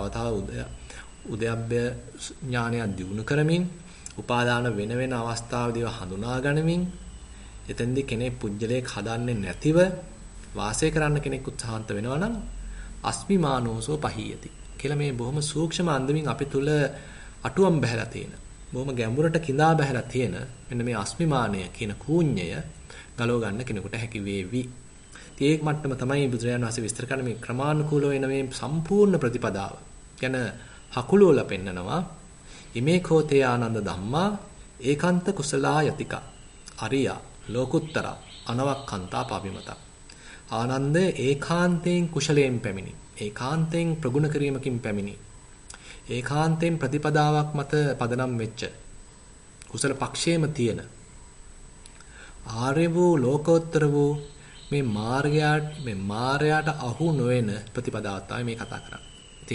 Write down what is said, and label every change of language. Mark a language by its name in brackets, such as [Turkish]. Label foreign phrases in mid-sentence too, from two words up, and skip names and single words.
[Sinhala] උද්‍යප්පය ඥානයක් දියුණු කරමින් උපාදාන වෙන වෙන අවස්ථාවදී හඳුනා ගනිමින් එතෙන්දී කෙනෙක් පුජ්‍යලයක් හදන්නේ නැතිව වාසය කරන්න කෙනෙක් උත්සාහන්ත වෙනවා නම් [Pali] අස්මිමානෝසෝ පහීයති [Sinhala] කියලා මේ බොහොම සූක්ෂම අන්දමින් අපි තුල අටුවම් බහැලා තියෙන බොහොම ගැඹුරට කිඳා බහැලා තියෙන මෙන්න මේ අස්මිමානය කියන කූඤ්ඤය ගලව ගන්න කෙනෙකුට හැකි වේවි. ඒ මට්ටම තමයි බුදුරජාණන් වහන්සේ විස්තර කරන මේ ක්‍රමානුකූලව එන මේ සම්පූර්ණ ප්‍රතිපදාව. කියන හකුලෝල පෙන්නනවා. [Pali] ඉමේ කෝතේ ආනන්ද ධම්මා ඒකාන්ත කුසලා යතිකා. අරියා ලෝකුත්තර අනවක්ඛන්තා පාවිමත. [Sinhala] ආනන්ද ඒකාන්තයෙන් කුශලයෙන් පැමිණි. ඒකාන්තයෙන් ප්‍රගුණ කිරීමකින් පැමිණි. ඒකාන්තයෙන් ප්‍රතිපදාවක් මත පදනම් වෙච්ච කුසල පක්ෂයේම තියෙන ආර්ය වූ ලෝකෝත්තර වූ මේ මාර්ගයට අහු නොවන ප්‍රතිපදාවක් තමයි මේ කතා කරන්නේ.